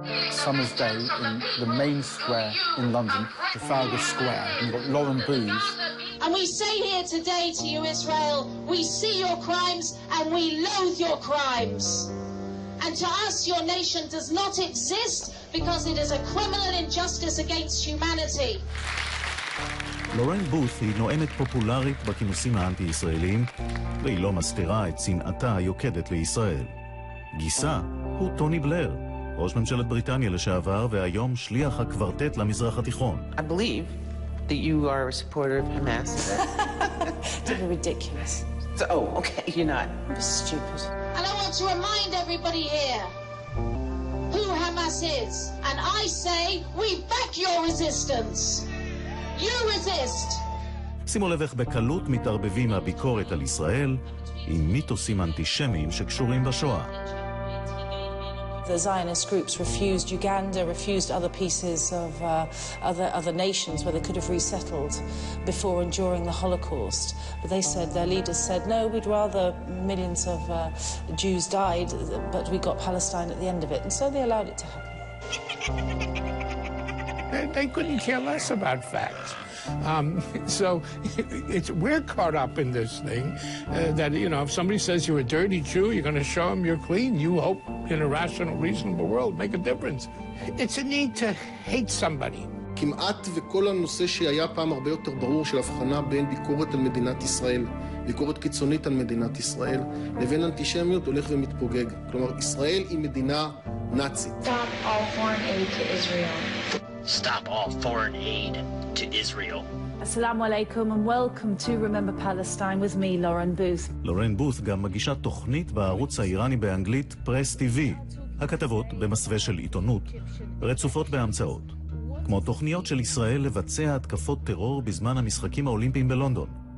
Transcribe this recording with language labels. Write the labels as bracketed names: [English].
[English] Summer's Day in the main square in London, Trafalgar Square, and you've got Lauren Booth. And we say here today to you, Israel, we see your crimes and we loathe your crimes. And to us, your nation does not exist because it is a criminal injustice against humanity. [Hebrew] לורן בות' היא נואמת פופולרית בכינוסים האנטי-ישראלים, והיא לא מסתירה את שנאתה היוקדת לישראל. גיסה הוא טוני בלר, ראש ממשלת בריטניה לשעבר, והיום שליח הקוורטט למזרח התיכון. [English] I believe that you are a supporter of Hamas. Don't be ridiculous. Oh, okay, you're not. I'm stupid. And I want to remind everybody here who Hamas is. And I say, we back your resistance. You resist. [Hebrew] שימו לב איך בקלות מתערבבים הביקורת על ישראל עם מיתוסים אנטישמיים שקשורים בשואה. [English] the Zionist groups refused Uganda, refused other pieces of other nations where they could have resettled before and during the Holocaust. But they said, their leaders said, no, we'd rather millions of Jews died, but we got Palestine at the end of it. And so they allowed it to happen. They couldn't care less about facts. So we're caught up in this thing that, you know, if somebody says you're a dirty Jew, you're going to show them you're clean. You hope in a rational, reasonable world make a difference. It's a need to hate somebody. [Hebrew] כמעט וכל הנושא שהיה פעם הרבה יותר ברור של הבחנה בין ביקורת על מדינת ישראל, ביקורת קיצונית על מדינת ישראל, לבין אנטישמיות הולך ומתפוגג. כלומר, ישראל היא מדינה נאצית. [English] Stop all foreign aid to Israel. Stop all foreign aid to Israel. [Arabic] Assalamu alaikum [English] and welcome to Remember Palestine with me, Lauren Booth. [Hebrew] לורן בות' גם מגישה תוכנית בערוץ האיראני באנגלית פרס TV. הכתבות במסווה של עיתונות, רצופות בהמצאות. כמו תוכניות של ישראל לבצע התקפות טרור בזמן המשחקים האולימפיים בלונדון.